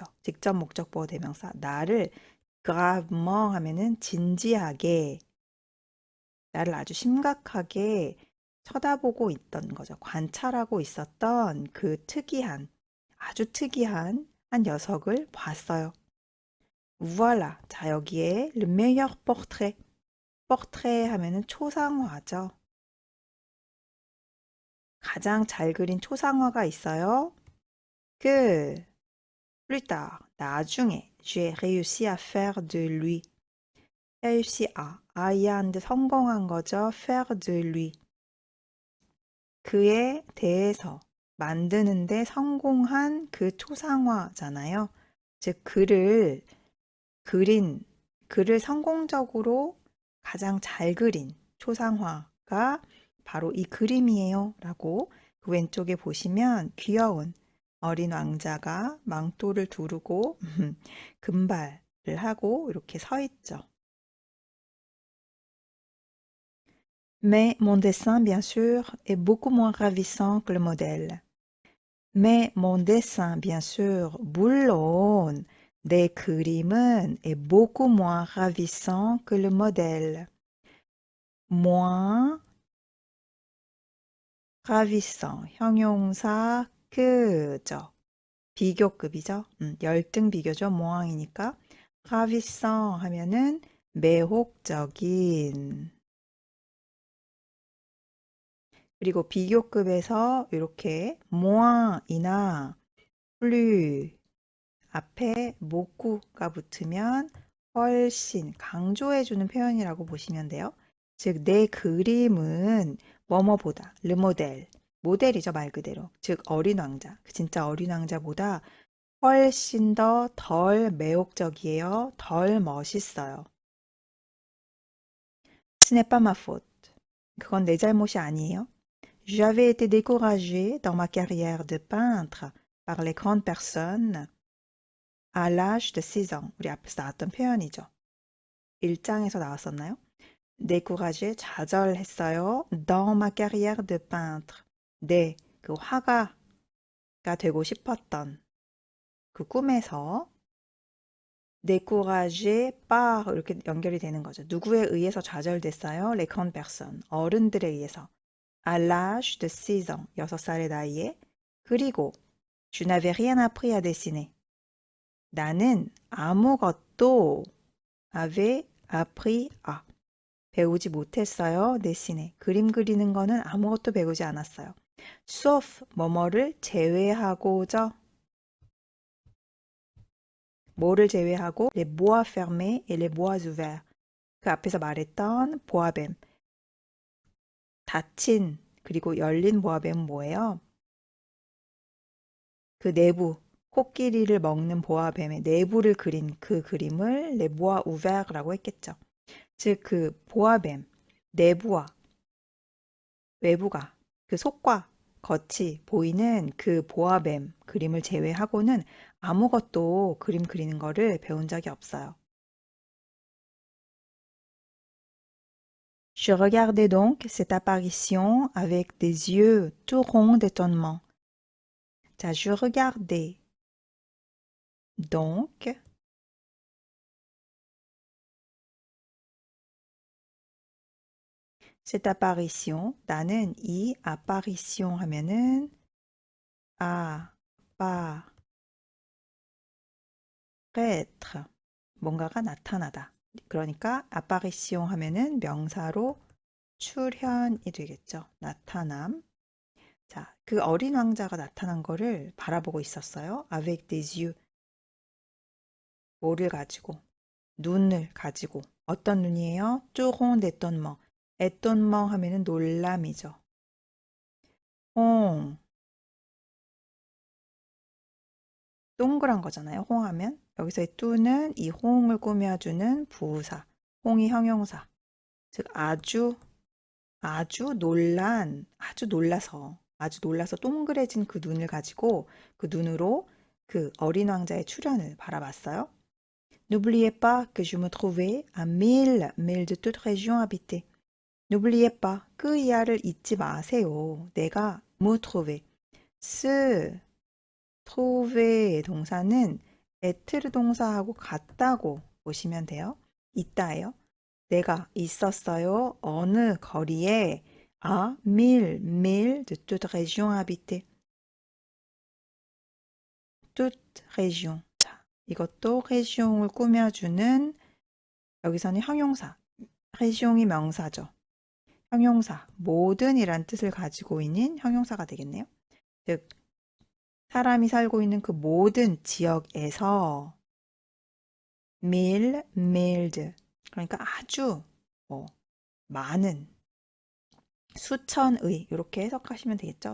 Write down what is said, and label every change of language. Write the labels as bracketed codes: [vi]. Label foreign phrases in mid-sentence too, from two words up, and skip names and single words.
[ko] 직접 목적보호 대명사 나를 gravement 하면은 진지하게 나를 아주 심각하게 쳐다보고 있던 거죠. 관찰하고 있었던 그 특이한 아주 특이한 한 녀석을 봤어요. [fr] Voilà. [ko] 자, 여기에 [fr] le meilleur portrait. [ko] portrait 하면은 초상화죠. 가장 잘 그린 초상화가 있어요. [fr] que plus tard, 나중에 j'ai réussi à faire de lui. réussi à, [ko] 아이한테 성공한 거죠. [fr] faire de lui. [ko] 그에 대해서 만드는데 성공한 그 초상화잖아요. 즉 글을 성공적으로 가장 잘 그린 초상화가 바로 이 그림이에요 라고 그 왼쪽에 보시면 귀여운 어린 왕자가 망토를 두르고 금발을 하고 이렇게 서 있죠. [fr] Mais mon dessin, bien sûr, est beaucoup moins ravissant que le modèle. Mais mon dessin, bien sûr, [ko] 물론 내 그림은 [fr] est beaucoup moins ravissant que le modèle. moins ravissant, [ko] 형용사 그죠. 비교급이죠. 열등 비교죠. moins이니까. ravissant 하면은 매혹적인. 그리고 비교급에서 이렇게 moins이나 plus 앞에 목구가 붙으면 훨씬 강조해주는 표현이라고 보시면 돼요. 즉, 내 그림은 뭐뭐보다, [fr] le modèle, [ko] 모델이죠, 말 그대로. 즉, 어린 왕자, 진짜 어린 왕자보다 훨씬 더 덜 매혹적이에요. 덜 멋있어요. [fr] Ce n'est pas ma faute. [ko] 그건 내 잘못이 아니에요. [fr] J'avais été découragée dans ma carrière de peintre par les grandes personnes à l'âge de 6 ans. [ko] 우리 앞에서 나왔던 표현이죠. 1장에서 나왔었나요? découragé, 좌절했어요. [fr] dans ma carrière de peintre. [ko] 네, 그 화가가 되고 싶었던 그 꿈에서 [fr] découragé par [ko] 이렇게 연결이 되는 거죠. 누구에 의해서 좌절됐어요? [fr] les grandes personnes. [ko] 어른들에 의해서. [fr] à l'âge de 6 ans. [ko] 6살의 나이에. [fr] 그리고 je n'avais rien appris à dessiner. [ko] 나는 아무것도 [fr] avait appris à [ko] 배우지 못했어요. dessiner. 그림 그리는 거는 아무것도 배우지 않았어요. sauf 뭐뭐를 제외하고죠. 뭐를 제외하고 [fr] les bois fermés et les bois ouverts. [ko] 그 앞에서 말했던 보아뱀. 닫힌 그리고 열린 보아뱀은 뭐예요? 그 내부 코끼리를 먹는 보아뱀의 내부를 그린 그 그림을 [fr] les bois ouverts [ko] 라고 했겠죠. 즉 그 보아뱀 내부와 외부가 그 속과 겉이 보이는 그 보아뱀 그림을 제외하고는 아무것도 그림 그리는 거를 배운 적이 없어요. [fr] Je regardais donc cette apparition avec des yeux tout ronds d'étonnement. 자, je regardais donc cette apparition. [ko] 나는 이 apparition 하면은 apparaître 뭔가가 나타나다. 그러니까 apparition 하면은 명사로 출현이 되겠죠. 나타남. 자, 그 어린 왕자가 나타난 거를 바라보고 있었어요. [fr] avec des yeux. [ko] 뭐를 가지고? 눈을 가지고. 어떤 눈이에요? [fr] tout rond d'étonnement. [ko] étonnement 하면은 놀람이죠. 홍. 동그란 거잖아요. 홍 하면. 여기서의 뚜는 이 홍을 꾸며주는 부사. 홍이 형용사. 즉 아주 놀라서 동그래진 그 눈을 가지고 그 눈으로 그 어린 왕자의 출현을 바라봤어요. [fr] N'oubliez pas que je me trouvais à 1000 milles de toute région habitée. N'oubliez pas, [ko] 그 이하를 잊지 마세요. 내가 [fr] me trouver. [ko] trouver의 동사는 être 동사하고 같다고 보시면 돼요. 있다예요. 내가 있었어요. 어느 거리에 [fr] à 1000 milles de toute région habitée. toute région. [ko] 자, 이것도 régions 꾸며주는 여기서는 형용사. régions이 명사죠. 형용사, 모든이란 뜻을 가지고 있는 형용사가 되겠네요. 즉 사람이 살고 있는 그 모든 지역에서 밀드 그러니까 아주 뭐 많은 수천의 이렇게 해석하시면 되겠죠.